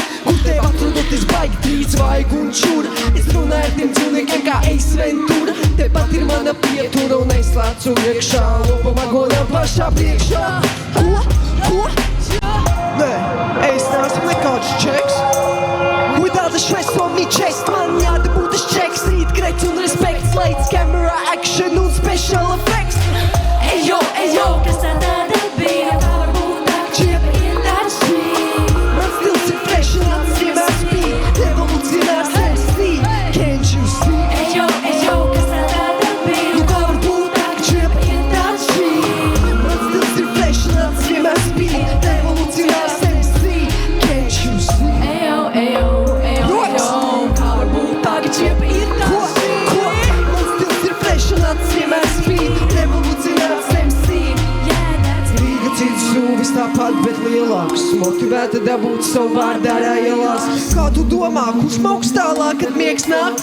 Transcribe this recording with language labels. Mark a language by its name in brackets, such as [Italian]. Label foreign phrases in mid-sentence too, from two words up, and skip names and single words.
[Latvian] Kur tev atrodot es baigi trīc, vaigu un čura. Es runāju ar tiem cilvēkiem kā Eis Ventura. Tepat ir mana pietura un es lēcu iekšā. Lopa vagonā pašā priekšā. Ko? Nē, es neesmu nekāds čeks. [English] Without the stress on me chest, [Latvian] man jādabūt tas čeks. Rīt grets un respekts, [English] lights, camera, action un special effects. [Latvian] Ejo, Kas tā tāda bija? Kā var būt tā, ka šiem ir tāds šī? man stils ir fresh un tāds vienmēr spīd. Revolucionārs MC, [English] can't you see? [Latvian] Ejo, kas tā tāda bija? Nu kā var būt tā, ka šiem ir tāds šī? Man stils ir fresh un tāds vienmēr spīd. Revolucionārs MC, [English] can't you see? [Latvian] Ejo, kā var būt tā, ka šiem ir tāds šī? Ko? Man stils ir fresh un tāds vienmēr spīd. Revolucionārs MC. Rīga cits sūvis tāpat, bet lielāks. Motivēta dabūt savu vārdā ielās. Kā tu domā, kurš mauks tālāk, kad miegs nāk?